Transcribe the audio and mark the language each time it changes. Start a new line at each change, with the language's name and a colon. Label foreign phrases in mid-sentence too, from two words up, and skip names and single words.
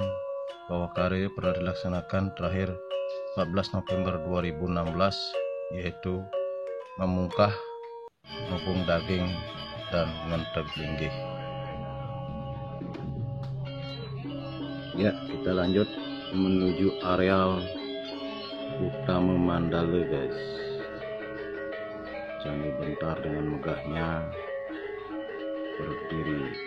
Indonesian: bawah karya pernah dilaksanakan terakhir 14 November 2016, yaitu memungkah, ngepung daging, dan ngenteg linggih. Ya, kita lanjut menuju areal Utama Mandala, guys. Candi Bentar dengan megahnya berdiri.